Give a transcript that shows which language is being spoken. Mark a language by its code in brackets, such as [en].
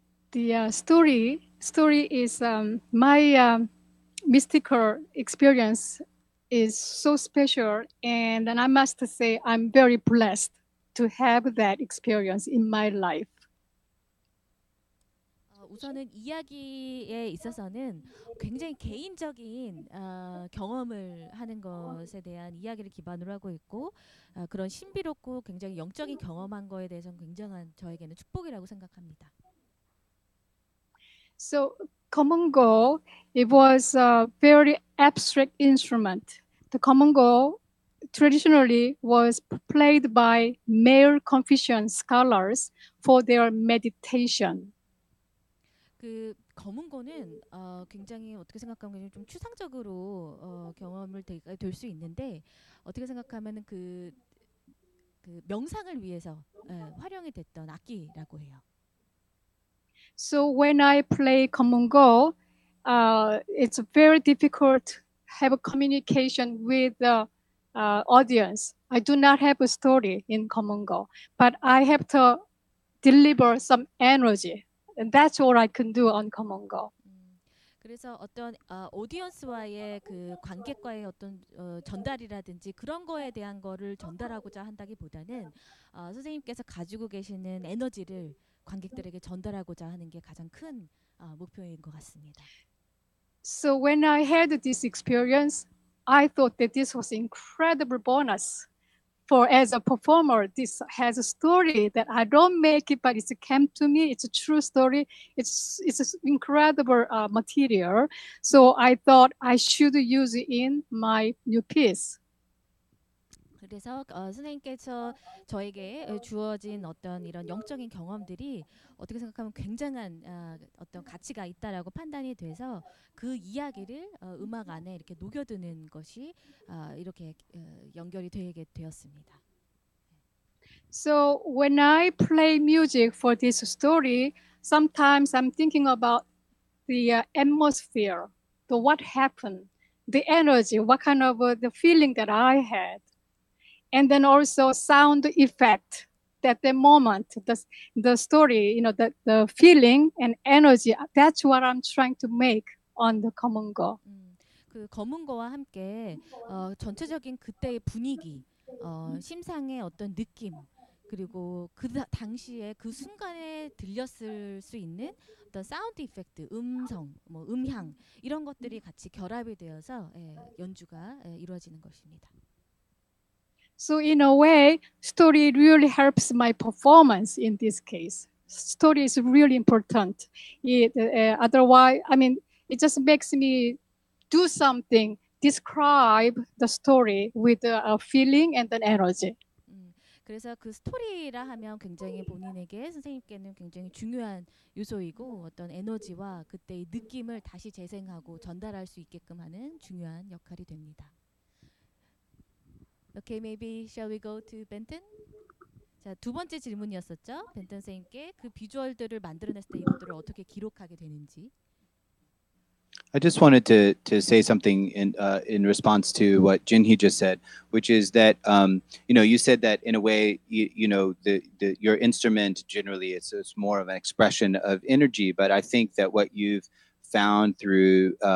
[en] The story is my mystical experience is so special, and I must say I'm very blessed to have that experience in my life. [ko] 우선은 이야기에 있어서는 굉장히 개인적인 경험을 하는 것에 대한 이야기를 기반으로 하고 있고 그런 신비롭고 굉장히 영적인 경험한 거에 대해서는 굉장한 저에게는 축복이라고 생각합니다. [en] So Komungo, it was a very abstract instrument. The Komungo traditionally was played by male Confucian scholars for their meditation. [ko] 그 검은고는 굉장히 어떻게 생각하면 좀 추상적으로 경험을 될 수 있는데 어떻게 생각하면은 그 명상을 위해서 활용이 됐던 악기라고 해요. [en] So when I play Komungo, it's very difficult to have a communication with the audience. I do not have a story in Komungo, but I have to deliver some energy. And that's all I can do on Komungo. [ko] 그래서 어떤 오디언스와의 그 관객과의 어떤 전달이라든지 그런 거에 대한 거를 전달하고자 한다기보다는 선생님께서 가지고 계시는 에너지를 관객들에게 전달하고자 하는 게 가장 큰 목표인 것 같습니다. [en] So when I had this experience, I thought that this was incredible bonus. For as a performer, this has a story that I don't make it, but it came to me. It's a true story. It's incredible material. So I thought I should use it in my new piece. [ko] 그래서 선생님께서 저에게 주어진 어떤 이런 영적인 경험들이 어떻게 생각하면 굉장한 어떤 가치가 있다라고 판단이 돼서 그 이야기를 음악 안에 이렇게 녹여드는 것이 이렇게 연결이 되게 되었습니다. [en] So when I play music for this story, sometimes I'm thinking about the atmosphere, the what happened, the energy, what kind of the feeling that I had, and then also sound effect. At the moment, the story, the feeling and energy. That's what I'm trying to make on the common goal. [ko] 그 검은 거와 함께 전체적인 그때의 분위기, 심상의 어떤 느낌, 그리고 그 당시에 그 순간에 들렸을 수 있는 어떤 사운드 이펙트, 음성, 뭐 음향 이런 것들이 같이 결합이 되어서 연주가 이루어지는 것입니다. [en] So in a way, story really helps my performance in this case. Story is really important. Otherwise, I mean, it just makes me do something, describe the story with a feeling and an energy. [ko] 그래서 그 스토리라 하면 굉장히 본인에게 선생님께는 굉장히 중요한 요소이고 어떤 에너지와 그때의 느낌을 다시 재생하고 전달할 수 있게끔 하는 중요한 역할이 됩니다. [en] Okay, maybe shall we go to Benton? [ko] 자, 두 번째 질문이었었죠. 벤턴 선생님께 그 비주얼들을 만들어냈을 때 이것들을 어떻게 기록하게 되는지. [en] I just wanted to say something in response to what Jinhee just said, which is that you said that in a way your instrument generally it's more of an expression of energy, but I think that what you've found through